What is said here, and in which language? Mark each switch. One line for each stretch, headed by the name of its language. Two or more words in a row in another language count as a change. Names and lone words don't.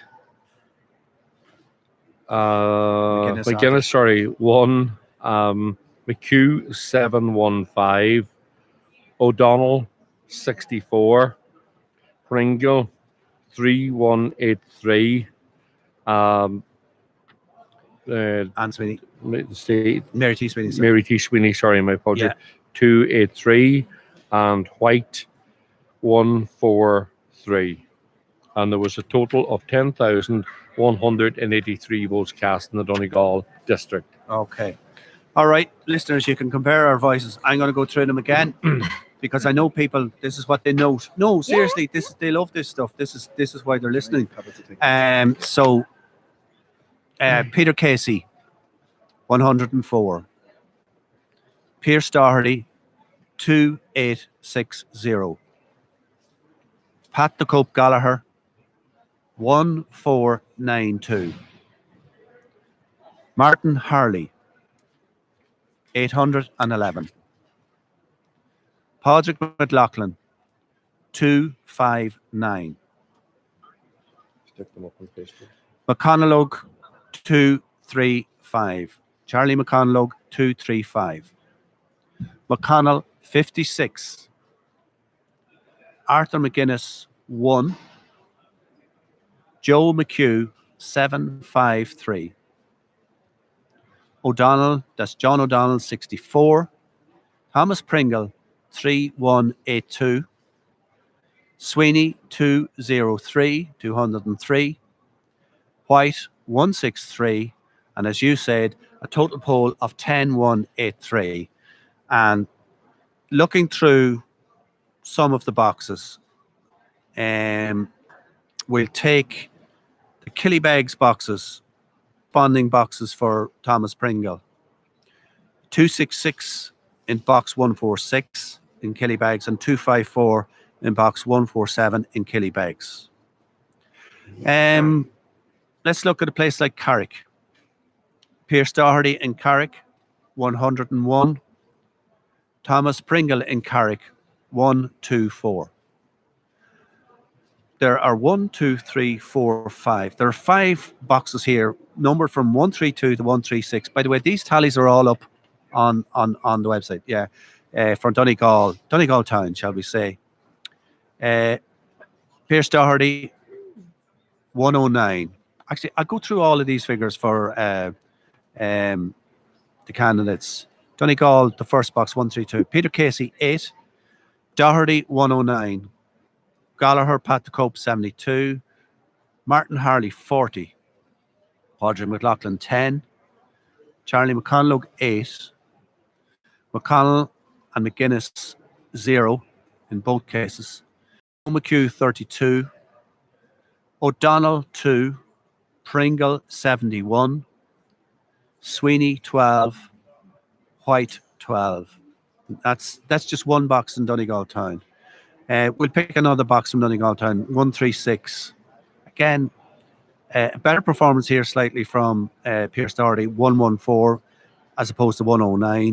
English: McGuinness, sorry, 1, McHugh 715, O'Donnell 64, Pringle 3183, Anne Sweeney, Mary T. Sweeney, Mary T. Sweeney, sorry, my apologies, 283, and White 143. And there was a total of 10,183 votes cast in the Donegal district. Okay. All right, listeners, you can compare our voices. I'm going to go through them again because I know people. This is what they note. No, seriously, they love this stuff. This is why they're listening. So, Peter Casey, 104. Pearse Doherty, 2860. Pat the Cope Gallagher, 1492. Martin Harley, 811. Padraig Mac Lochlainn, 259. Stick them up on Facebook. McConnell 235. Charlie McConnell 235. McConnell 56. Arthur McGuinness 1. Joe McHugh 753. O'Donnell, that's John O'Donnell 64. Thomas Pringle 3182. Sweeney 203. White 163. And as you said, a total poll of 10183. And looking through some of the boxes, we'll take the Killybegs boxes, bonding boxes for Thomas Pringle. 266 in box 146 in Killybegs and 254 in box 147 in Killybegs. Let's look at a place like Carrick. Pearse Doherty in Carrick, 101. Thomas Pringle in Carrick, 124. There are 1, 2, 3, 4, 5. There are 5 boxes here, numbered from 132 to 136. By the way, these tallies are all up on the website. Yeah, for Donegal town, shall we say? Pearse Doherty, 109. Actually, I'll go through all of these figures for the candidates. Donegal, the first box, 132. Peter Casey, 8. Doherty, 109. Gallagher, Pat the Cope, 72. Martin Harley, 40. Padraig Mac Lochlainn, 10. Charlie McConnell, 8. McConnell and McGuinness, 0 in both cases. McHugh, 32. O'Donnell, 2. Pringle, 71. Sweeney, 12. White, 12. That's just one box in Donegal town. We'll pick another box from Donegal town, 136. Again, a better performance here slightly from Pearse Doherty, 114 as opposed to 109.